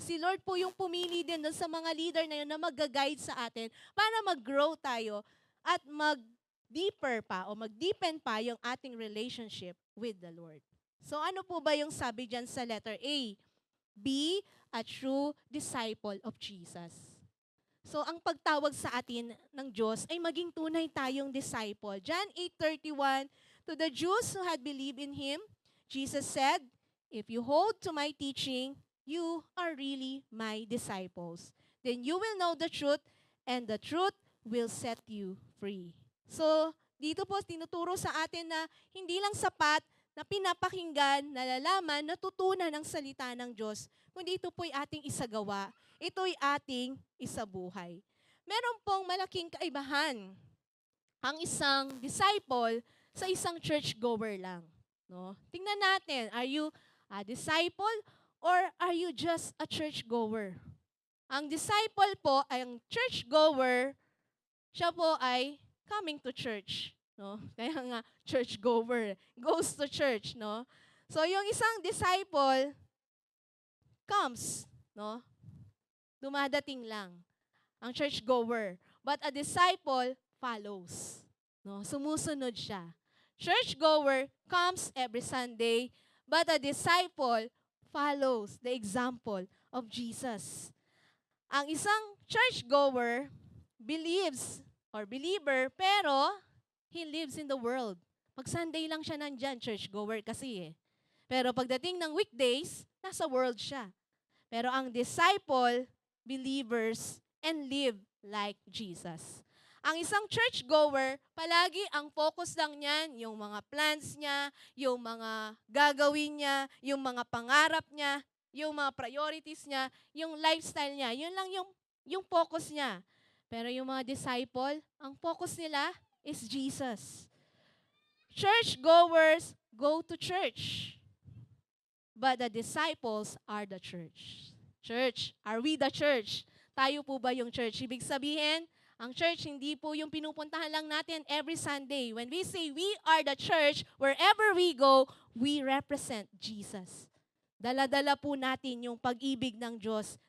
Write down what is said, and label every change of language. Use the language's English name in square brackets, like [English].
[Filipino] Si Lord po yung pumili din doon sa mga leader na yun na mag-guide sa atin para mag-grow tayo at mag-deeper pa o mag-deepen pa yung ating [English] relationship with the Lord. So [Filipino] ano po ba yung sabi dyan sa [English] letter A? Be a true disciple of Jesus. [Filipino] So ang pagtawag sa atin ng Diyos ay maging tunay tayong disciple. [English] John 8:31, to the Jews who had believed in Him, Jesus said, if you hold to my teaching, you are really my disciples. Then you will know the truth, and the truth will set you free. [Filipino] So, dito po tinuturo sa atin na hindi lang sapat na pinapakinggan, nalalaman, natutunan ng salita ng Diyos, kundi ito po'y ating isagawa. Ito'y ating isabuhay. Meron pong malaking kaibahan ang isang disciple sa isang church-goer lang. No? Tingnan natin, [English] are you a disciple or are you just a church-goer? [Filipino] Ang disciple po, ay ang church-goer, siya po ay [English] coming to church. No? [Filipino] Kaya nga, [English] church-goer, goes to church. [Filipino] No? So, yung isang disciple comes, no? Dumadating lang ang church-goer. [English] But a disciple follows. No? [Filipino] Sumusunod siya. [English] Church-goer comes every Sunday, but a disciple follows the example of Jesus. [Filipino] Ang isang [English] church-goer believes or believer, pero he lives in the world. [Filipino] Pag Sunday lang siya nandyan, church-goer kasi eh. Pero pagdating ng weekdays, nasa world siya. Pero ang disciple, believers, [English] and live like Jesus. [Filipino] Ang isang church-goer, palagi ang focus lang niyan, yung mga plans niya, yung mga gagawin niya, yung mga pangarap niya, yung mga priorities niya, yung lifestyle niya. Yun lang yung focus niya. Pero yung mga disciple, ang focus nila is Jesus. [English] Church-goers go to church, but the disciples are the church. Church, are we the church? [Filipino] Tayo po ba yung church? Ibig sabihin, ang church, hindi po yung pinupuntahan lang natin every Sunday. [English] When we say we are the church, wherever we go, we represent Jesus. [Filipino] Dala-dala po natin yung pag-ibig ng Diyos.